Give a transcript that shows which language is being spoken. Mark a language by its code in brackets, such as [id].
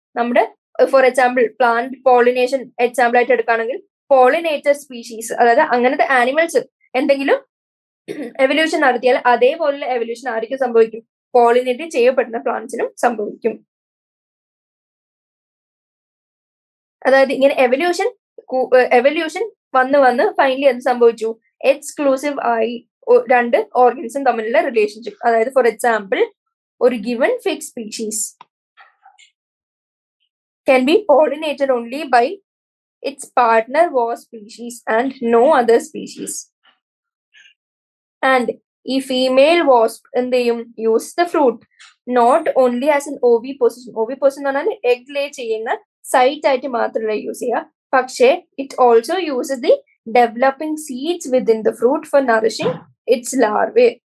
[ml] നമ്മുടെ for example plant pollination example ആയിട്ട് എടുക്കുകയാണെങ്കിൽ പോളിനേറ്റർ സ്പീഷീസ്, അതായത് അങ്ങനത്തെ ആനിമൽസ് എന്തെങ്കിലും എവല്യൂഷൻ നടത്തിയാൽ അതേപോലെ എവല്യൂഷൻ ആർക്കും സംഭവിക്കും? പോളിനേറ്റ് ചെയ്യപ്പെടുന്ന പ്ലാന്റ്സിനും സംഭവിക്കും. അതായത് ഇങ്ങനെ എവല്യൂഷൻ വന്ന് ഫൈനലി എന്ത് സംഭവിച്ചു? എക്സ്ക്ലൂസീവ് ആയി രണ്ട് ഓർഗാനിസം തമ്മിലുള്ള റിലേഷൻഷിപ്പ്. അതായത് ഫോർ എക്സാമ്പിൾ ഒരു given fix species [en] can be pollinated only by its partner wasp species and no other species. And [ml] ഈ ഫീമെയിൽ വാസ്പ് എന്ത് ചെയ്യും? [en] Use the fruit not only as an oviposition. [ml] ഓവിപോസിഷൻ എന്ന് പറഞ്ഞാൽ എഗ് ലേ ചെയ്യുന്ന സൈറ്റ് ആയിട്ട് മാത്രമല്ല യൂസ് ചെയ്യുക, പക്ഷേ [en] It also uses the developing seeds within the fruit for nourishing its larvae.